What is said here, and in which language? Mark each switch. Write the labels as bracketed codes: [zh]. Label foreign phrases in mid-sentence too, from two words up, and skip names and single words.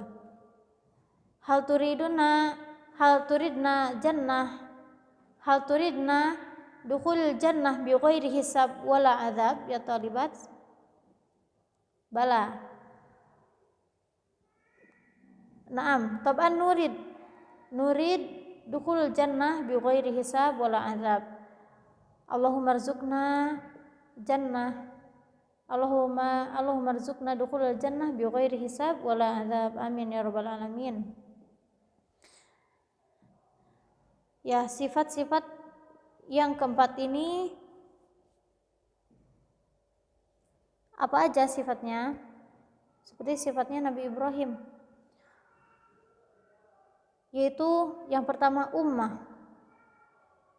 [ar] هل تريدن دخول الجنة بغير حساب ولا عذاب يا طالبات. Bala. نعم، طبعاً نريد دخول الجنة بغير حساب ولا عذاب. اللهم ارزقنا الجنة. اللهم ارزقنا دخول الجنة بغير حساب ولا عذاب. آمين يا رب العالمين. [id] Ya, sifat-sifat yang keempat ini apa aja sifatnya? Seperti sifatnya Nabi Ibrahim, yaitu yang pertama ummah.